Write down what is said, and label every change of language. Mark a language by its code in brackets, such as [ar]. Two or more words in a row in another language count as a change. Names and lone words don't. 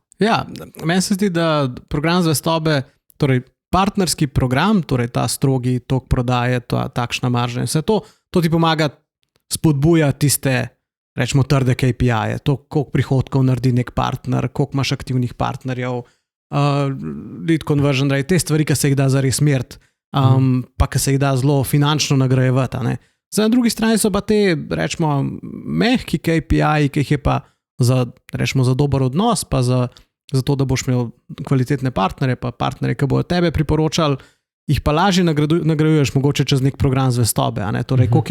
[sl] Ja, meni se zdi, da program zvestobe, torej partnerski program, torej ta strogi tok prodaje, takšna marža in vse to ti pomaga spodbujati tiste, rečemo, trde KPI-je, to, koliko prihodkov naredi nek partner, koliko imaš aktivnih partnerjev, [en] lead conversion rate, [sl] te stvari, ki se jih da zares meriti, pa ki se jih da zelo finančno nagrajevati, ne. Zdaj, na drugi strani so pa te, rečemo, mehki KPI-ji, ki jih je pa za dober odnos, pa za to, da boš imel kvalitetne partnerje, pa partnerje, ki bodo tebe priporočali, jih pa lažje nagrajuješ mogoče čez nek program zvestobe, a ne, torej, koliko